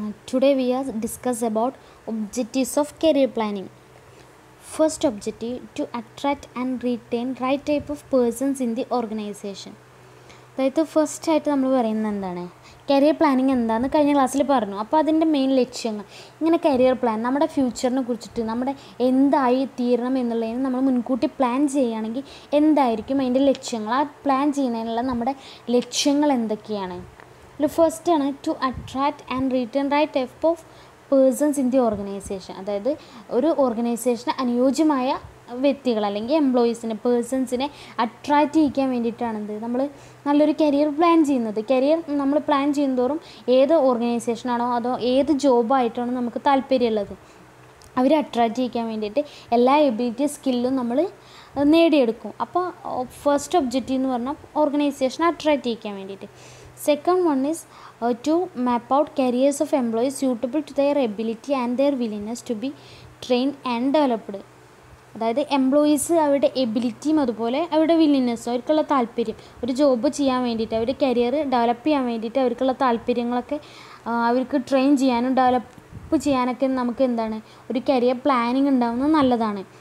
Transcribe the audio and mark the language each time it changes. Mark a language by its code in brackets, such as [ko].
[en] Today we are discuss about objectives of career planning. First objective, to attract and retain right type of persons in the organization. [ml] അതായത് first ആയിട്ട് നമ്മൾ പറയുന്നത് എന്താണ്, career planning എന്താണെന്ന് കഴിഞ്ഞ ക്ലാസ്സിൽ പറഞ്ഞു. അപ്പോൾ അതിൻ്റെ മെയിൻ ലക്ഷ്യങ്ങൾ, ഇങ്ങനെ കരിയർ പ്ലാൻ നമ്മുടെ ഫ്യൂച്ചറിനെ കുറിച്ചിട്ട് നമ്മുടെ എന്തായി തീരണം എന്നുള്ളതിന് നമ്മൾ മുൻകൂട്ടി പ്ലാൻ ചെയ്യുകയാണെങ്കിൽ എന്തായിരിക്കും അതിൻ്റെ ലക്ഷ്യങ്ങൾ, ആ പ്ലാൻ ചെയ്യുന്നതിനുള്ള നമ്മുടെ ലക്ഷ്യങ്ങൾ എന്തൊക്കെയാണ്. [en] First ആണ് to attract and retain right type of persons in the organization. [ml] അതായത് ഒരു ഓർഗനൈസേഷന് അനുയോജ്യമായ വ്യക്തികൾ അല്ലെങ്കിൽ പേഴ്സൺസിനെ അട്രാക്റ്റ് ചെയ്യിക്കാൻ വേണ്ടിയിട്ടാണെന്ത് നമ്മൾ നല്ലൊരു കരിയർ പ്ലാൻ ചെയ്യുന്നത്. കരിയർ നമ്മൾ പ്ലാൻ ചെയ്യുന്നതോറും ഏത് ഓർഗനൈസേഷനാണോ അതോ ഏത് ജോബായിട്ടാണോ നമുക്ക് താല്പര്യമുള്ളത് അവരെ അട്രാക്റ്റ് ചെയ്യിക്കാൻ വേണ്ടിയിട്ട് എല്ലാ എബിലിറ്റി സ്കില്ലും നമ്മൾ നേടിയെടുക്കും. അപ്പോൾ ഫസ്റ്റ് ഒബ്ജക്റ്റീവ് എന്ന് പറഞ്ഞാൽ ഓർഗനൈസേഷനെ അട്രാക്റ്റ് ചെയ്യിക്കാൻ വേണ്ടിയിട്ട്. [en] Second one is to map out careers of employees suitable to their ability and their willingness to be trained and developed. [ml] അതായത് എംപ്ലോയീസ് അവരുടെ എബിലിറ്റിയും അതുപോലെ അവരുടെ വില്ലിനെസ്സും അവർക്കുള്ള താല്പര്യം, ഒരു ജോബ് ചെയ്യാൻ വേണ്ടിയിട്ട് അവരുടെ കരിയർ ഡെവലപ്പ് ചെയ്യാൻ വേണ്ടിയിട്ട് അവർക്കുള്ള താല്പര്യങ്ങളൊക്കെ അവർക്ക് ട്രെയിൻ ചെയ്യാനും ഡെവലപ്പ് ചെയ്യാനൊക്കെ നമുക്ക് എന്താണ് ഒരു കരിയർ പ്ലാനിങ് ഉണ്ടാകുന്നത് നല്ലതാണ്.